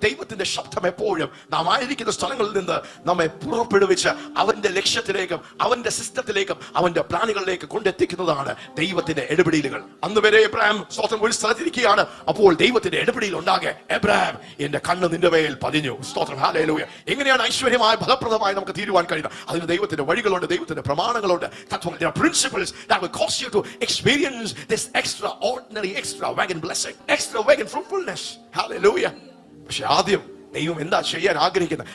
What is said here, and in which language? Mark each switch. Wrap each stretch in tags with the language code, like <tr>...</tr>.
<ml>ദൈവത്തിന്റെ ശബ്ദം എപ്പോഴും നാം ആയിരിക്കുന്ന സ്ഥലങ്ങളിൽ നിന്ന് നമ്മെ പുറപ്പെടുവിച്ച് അവന്റെ ലക്ഷ്യത്തിലേക്കും അവന്റെ സിസ്റ്റത്തിലേക്കും അവന്റെ പ്ലാനുകളിലേക്ക് കൊണ്ടെത്തിക്കുന്നതാണ് ദൈവത്തിന്റെ ഇടപെടലുകൾ. അന്ന് വരെ എബ്രാഹിം സ്തോത്രം ഒരു സ്ഥലത്തിരിക്കുകയാണ്. അപ്പോൾ ദൈവത്തിന്റെ ഇടപെടൽ ഉണ്ടാകെ, എബ്രാഹിം എന്റെ കണ്ണ് നിന്റെ മേൽ പതിഞ്ഞു. സ്തോത്രം, ഹല്ലേലൂയ. എങ്ങനെയാണ് ഐശ്വര്യമായ, ഫലപ്രദമായി നമുക്ക് തീരുവാൻ കഴിയുന്നത്? അതിന് ദൈവത്തിന്റെ വഴികളുണ്ട്, ദൈവത്തിന്റെ പ്രമാണങ്ങളുണ്ട്, തത്വങ്ങൾ.</ml> <en>There are principles that will cause you to experience this extraordinary, extravagant blessing, extravagant fruitfulness. Hallelujah.</en> <ml>പക്ഷെ ആദ്യം ദൈവം എന്താ ചെയ്യാൻ ആഗ്രഹിക്കുന്നത്?</ml>